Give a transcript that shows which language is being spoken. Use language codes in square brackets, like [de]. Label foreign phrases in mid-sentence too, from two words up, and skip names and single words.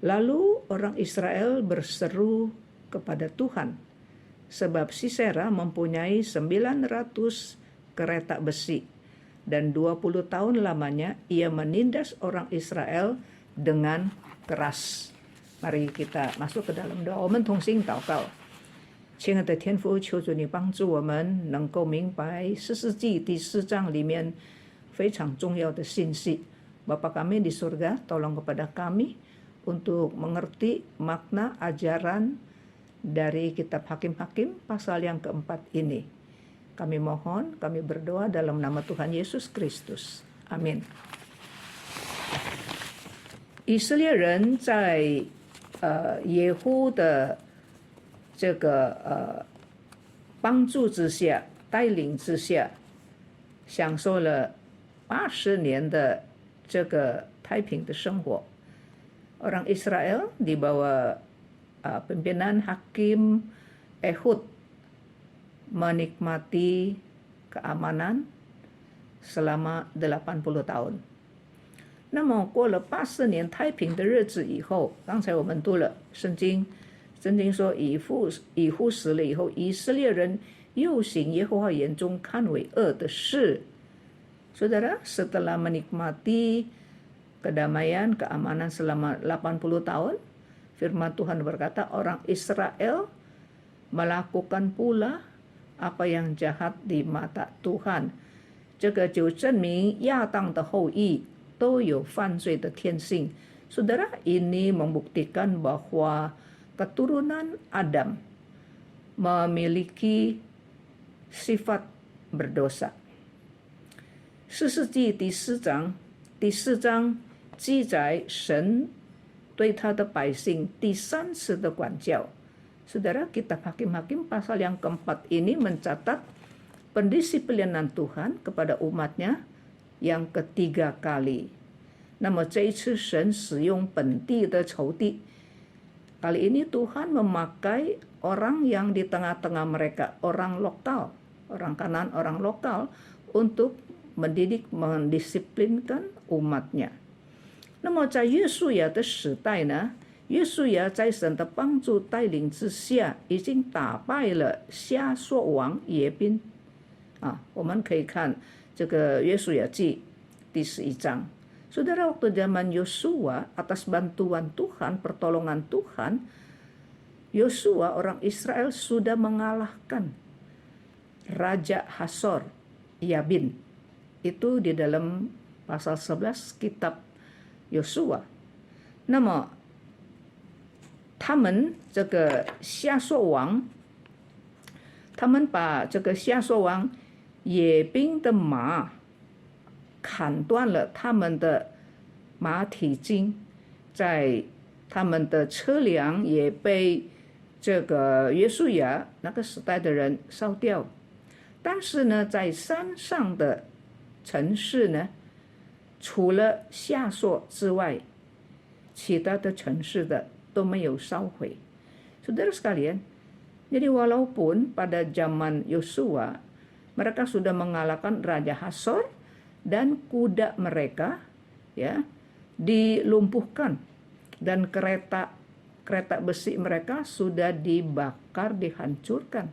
[id] Lalu orang Israel berseru kepada Tuhan, sebab Sisera mempunyai 900 kereta besi, dan 20 tahun lamanya ia menindas orang Israel dengan keras. Mari kita masuk ke dalam doa， [zh] 我们同心祷告。亲爱的天父，求主你帮助我们能够明白士师记第4章里面非常重要的信息。 [id] Bapa kami di surga, tolong kepada kami untuk mengerti makna ajaran dari kitab Hakim-Hakim pasal yang keempat ini. Kami mohon, kami berdoa dalam nama Tuhan Yesus Kristus. Amin. [zh] 以色列人在耶户的这个帮助之下、带领之下，享受了80年的这个太平的生活。 [id] Orang Israel di bawah pimpinan Hakim Ehud menikmati keamanan selama 80 tahun。 [zh] 那么过了80年太平的日子以后，刚才我们读了圣经说以户死了以后，以色列人又行耶和华眼中看为恶的事。 [id] Saudara, setelah menikmati kedamaian, keamanan selama 80 tahun, firman Tuhan berkata orang Israel melakukan pula apa yang jahat di mata Tuhan。 [zh] 这个就证明亚当的后裔都有犯罪的天性。 [id] Saudara, ini membuktikan bahwa keturunan Adam memiliki sifat berdosa。 [zh] 士师记第4章记载神对他的百姓第3次的管教。 [id] Saudara, kitab Hakim-Hakim pasal yang keempat ini mencatat pendisiplinan Tuhan kepada umatnya yang ketiga kali。 [zh] 那么这一次神使用本地的仇敌， [id] kali ini Tuhan memakai orang yang di tengah-tengah mereka, orang lokal, orang Kanaan, orang lokal, untuk mendidik, mendisiplinkan umatnya。 [zh] 那么在约书亚的时代呢，约书亚在神的帮助带领之下，已经打败了夏朔王耶宾。我们可以看这个约书亚记第11 章。 [id] Saudara, waktu zaman Yosua, atas bantuan Tuhan, pertolongan Tuhan, Yosua orang Israel sudah mengalahkan Raja Hasor Yabin. Itu di dalam pasal 11 kitab Yosua。 [zh] 那么他们这个夏朔王，他们把这个夏朔王野兵的马砍断了他们的马蹄筋，在他们的车辆也被这个约书亚那个时代的人烧掉。但是呢，在山上的城市呢，除了夏朔之外，其他的城市的都没有烧毁。 [id] Saudara sekalian, jadi walaupun pada zaman Yosua mereka sudah mengalahkan Raja Hasor dan kuda mereka ya dilumpuhkan, dan kereta besi mereka sudah dibakar, dihancurkan.